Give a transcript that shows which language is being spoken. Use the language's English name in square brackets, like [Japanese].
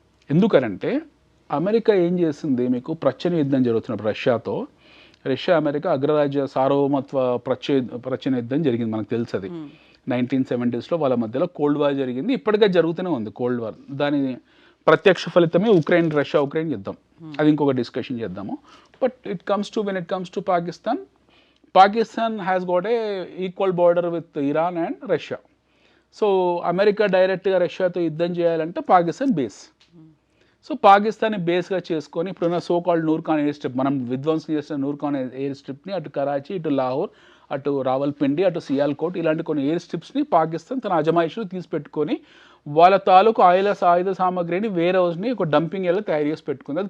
[Telugu] ఎందుకనంటే అమెరికా ఏం చేసింది, మీకు ప్రచ్ఛన్న యుద్ధం జరుగుతున్నప్పుడు రష్యా అమెరికా అగ్రరాజ్య సార్వభౌమత్వ ప్రచ్ఛన్న యుద్ధం జరిగింది, మనకు తెలుసు. అది 1970s వాళ్ళ మధ్యలో కోల్డ్ వార్ జరిగింది. ఇప్పటికే జరుగుతూనే ఉంది కోల్డ్ వార్. దాని ప్రత్యక్ష ఫలితమే రష్యా ఉక్రెయిన్ యుద్ధం. అది ఇంకొక డిస్కషన్ చేద్దాము. [English] But when it comes to Pakistan has got a equal border with Iran and Russia. [Telugu] So America డైరెక్ట్గా రష్యాతో యుద్ధం చేయాలంటే పాకిస్తాన్ బేస్. సో పాకిస్తాన్ని బేస్గా చేసుకొని ఇప్పుడున్న సోకాల్డ్ నూర్ఖాన్ ఎయిర్ స్ట్రిప్, మనం విధ్వంసం చేసిన నూర్ఖాన్ ఎయిర్ స్ట్రిప్ని అటు కరాచీ, ఇటు లాహోర్, అటు రావల్పిండి, అటు సియాల్కోట్, ఇలాంటి కొన్ని ఎయిర్ స్ట్రిప్స్ని పాకిస్తాన్ తన అజమాయిషులు తీసి పెట్టుకొని వాళ్ళ తాలూకు ఆయుధ సామాగ్రిని వేరే హౌస్ని ఒక డంపింగ్ ఏరియాలో తయారు చేసి పెట్టుకుంది.